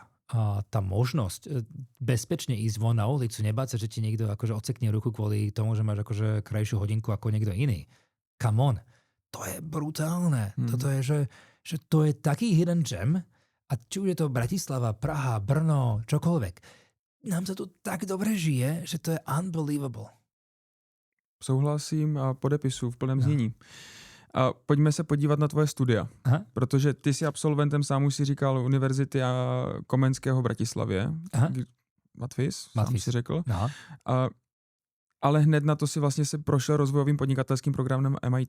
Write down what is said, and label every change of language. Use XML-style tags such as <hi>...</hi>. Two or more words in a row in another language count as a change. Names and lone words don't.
<sk>tá možnosť bezpečne ísť von na ulicu, nebáť sa, že ti niekto akože odsekne ruku kvôli tomu, že máš akože krajšiu hodinku ako niekto iný.</sk> <en>Come on.</en> <sk>To je brutálne. Toto je, že to je taký</sk> <en>hidden gem</en> <sk>a či už je to Bratislava, Praha, Brno, čokoľvek. Nám sa tu tak dobre žije, že to je unbelievable.</sk> <cs>Souhlasím a podepisu v plném znění. A pojďme se podívat na tvoje studia, protože ty jsi absolventem, sám už si říkal, Univerzity Komenského v Bratislavě. Matfis, sám si řekl. Ale hned na to si vlastně se prošel rozvojovým podnikatelským programem MIT.</cs>